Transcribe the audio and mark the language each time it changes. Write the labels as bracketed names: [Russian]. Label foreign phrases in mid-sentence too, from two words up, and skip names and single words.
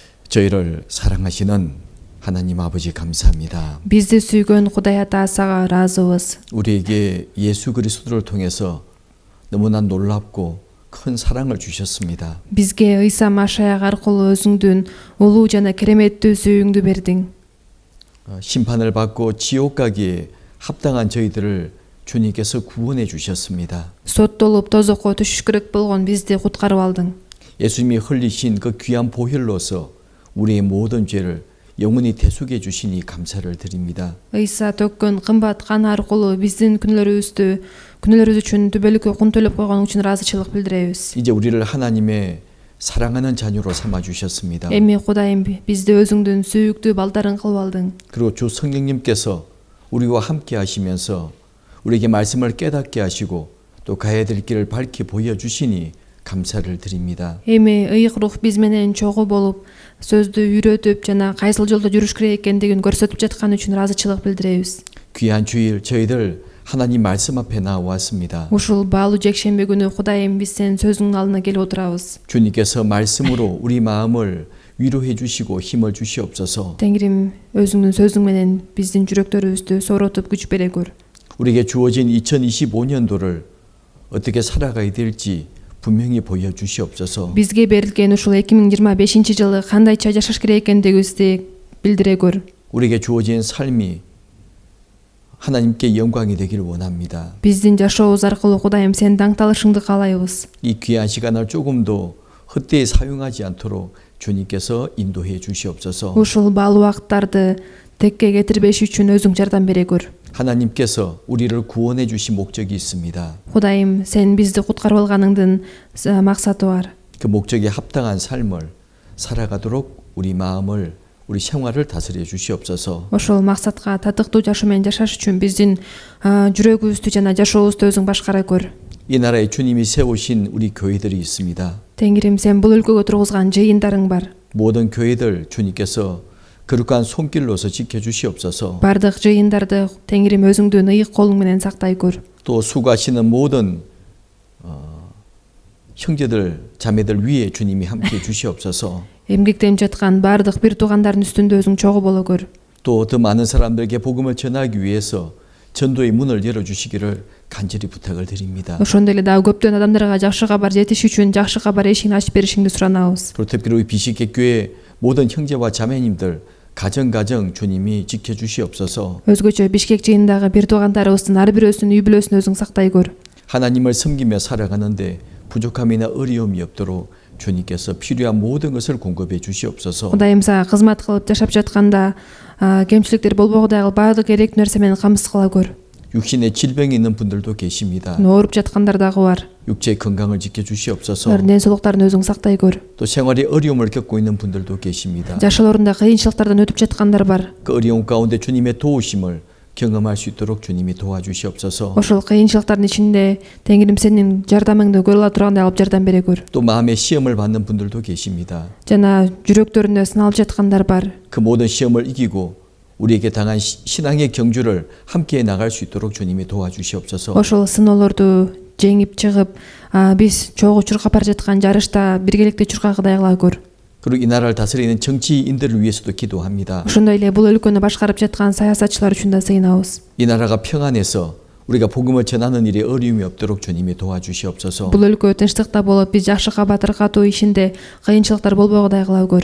[Korean] 저희를 사랑하시는 하나님 아버지 감사합니다. [Kyrgyz] Bizdi sүйгөн Кудай Ата сага ыраазыбыз. [Korean] 우리에게 예수 그리스도를 통해서 너무나 놀랍고 큰 사랑을 주셨습니다. [Kyrgyz] Бизге Ыйса Машаяк аркылуу өзүңдүн улуу жана кереметтүү сүйүүңдү бердиң. [Korean] 심판을 받고 지옥 가기에 합당한 저희들을 주님께서 구원해 주셨습니다. [Kyrgyz] Соттолуп тозокко түшүш керек болгон бизди куткарып алдың. [Korean] 예수님이 흘리신 그 귀한 보혈로서 우리의 모든 죄를 영원히 대속해 주시니 감사를 드립니다. [Kyrgyz] Ыйса төккөн кымбат кан аркылуу биздин күнөөлөрүбүз үчүн түбөлүккө кун төлөп койгон үчүн ыраазычылык билдиребиз. [Korean] 이제 우리를 하나님의 사랑하는 자녀로 삼아 주셨습니다. [Kyrgyz] Эми Кудайым бизди өзүңдүн сүйүктүү балдарың кылып алдың. [Korean] 그리고 주 성령님께서 우리와 함께 하시면서 우리에게 말씀을 깨닫게 하시고 또 가야 될 길을 밝히 보여 주시니 감사를 드립니다. [Kyrgyz] Эми ыйык рух биз менен чогуу болуп, сөздү үйрөтүп жана кайсыл жолдо жүрүш керек экендигин көрсөтүп жаткан үчүн ыраазычылык билдиребиз. [Korean] 귀한 주일 저희들 하나님 말씀 앞에 나왔습니다. [Kyrgyz] Ушул баалуу жекшемби күнү Кудайым биз сенин сөзүңдүн алдына келип отурабыз. [Korean] 주님께서 말씀으로 우리 마음을 위로해 주시고 힘을 주시옵소서. [Kyrgyz] Теңирим өзүңдүн сөзүң менен биздин жүрөктөрүбүздү сооротуп күч бере көр. [Korean] 우리에게 주어진 2025년도를 어떻게 살아가야 될지 분명히 보여 주시옵소서. [Kyrgyz] Бизге берилген ушул 2025-жылы кандайча жашаш керек экендигибизди билдире көр. [Korean] 우리에게 주어진 삶이 하나님께 영광이 되기를 원합니다. [Kyrgyz] Биздин жашообуз аркылуу Кудайым сенин даңталышыңды каалайбыз. [Korean] 이 귀한 시간을 조금도 헛되이 사용하지 않도록 주님께서 인도해 주시옵소서. [Kyrgyz] Ушул баалуу убакыттарды текке кетирбеш үчүн өзүң жардам бере көр. [Korean] 하나님께서 우리를 구원해 주신 목적이 있습니다. [Kyrgyz] Кудайым, сен бизди куткарып алганыңдын максаты бар. [Korean] 그 목적에 합당한 삶을 살아가도록 우리 마음을 우리 생활을 다스려 주시옵소서. [Kyrgyz] Ошол максатка татыктуу жашоо менен жашаш үчүн биздин жүрөгүбүздү жана жашообузду өзүң башкара көр. [Korean] 이 나라에 주님이 세우신 우리 교회들이 있습니다. [Kyrgyz] Теңирим, сен бул өлкөгө тургузган жыйындарың бар. [Korean] 모든 교회들 주님께서 거룩한 손길로서 지켜 주시옵소서. [Kyrgyz] Бардык жыйындарды Теңирим өзүңдүн ыйык колуң менен сактай көр. [Korean] 또 수고하시는 모든 형제들 자매들 위에 주님이 함께 주시옵소서. [Kyrgyz] Эмгектенип жаткан бардык бир туугандардын үстүндө өзүң чогуу боло көр. [Korean] 또 더 많은 사람들에게 복음을 전하기 위해서 전도의 문을 열어 주시기를 간절히 부탁을 드립니다. [Kyrgyz] Ошондой эле дагы көптөн адамдарга жакшы кабар жетиш үчүн жакшы кабар эшигин ачып беришиңди суранабыз. [Korean] 그리고 특별히 우리 비식계 교회 모든 형제와 자매님들 가정 주님이 지켜 주시옵소서. [Kyrgyz] Өзгөчө Бишкек жыйындагы бир туугандарыбыздын ар бирөөсүнүн үй бүлөсүн өзүң сактай көр. [Korean] 하나님을 섬기며 살아가는데 부족함이나 어려움이 없도록 주님께서 필요한 모든 것을 공급해 주시옵소서. [Kyrgyz] Кудайым, сага кызмат кылып жашап жатканда кемчиликтер болбогудай баардык керектүү нерсе менен камсыз кыла көр. [Korean] 육신에 질병이 있는 분들도 계십니다. [Kyrgyz] Ооруп жаткандар дагы бар. [Korean] 육체의 건강을 지켜 주시옵소서. [Kyrgyz] Алардын ден соолуктарын өзүң сактай көр. [Korean] 또 생활에 어려움을 겪고 있는 분들도 계십니다. [Kyrgyz] Жашоолорунда кыйынчылыктардан өтүп жаткандар бар. [Korean] 그 어려움 가운데 주님의 도우심을 경험할 수 있도록 주님이 도와주시옵소서. [Kyrgyz] Ошол кыйынчылыктардын ичинде Теңирим сенин жардамыңды көрө ала тургандай алып жардам бере көр. [Korean] 또 마음의 시험을 받는 분들도 계십니다. [Kyrgyz] Жана жүрөктөрүндө сыналып жаткандар бар. [Korean] 그 모든 시험을 이기고 우리에게 당한 신앙의 경주를 함께 나갈 수 있도록 주님이 도와주시옵소서. [Kyrgyz] Ошол сыноолорду жеңип чыгып, биз чогуу чуркап бара жаткан жарышта биргеликте чуркагыдай кыла көр. [Korean] 그리고 이 나라를 다스리는 정치인들을 위해서도 기도합니다. [Kyrgyz] Ошондой эле бул өлкөнү башкарып жаткан саясатчылар үчүн да сыйынабыз. [Korean] 이 나라가 평안해서 우리가 복음을 전하는 일에 어려움이 없도록 주님이 도와주시옵소서. [Kyrgyz] Бул өлкө тынчтыкта болуп, биз жакшы кабар таркатуу ишинде кыйынчылыктар болбогудай кыла көр.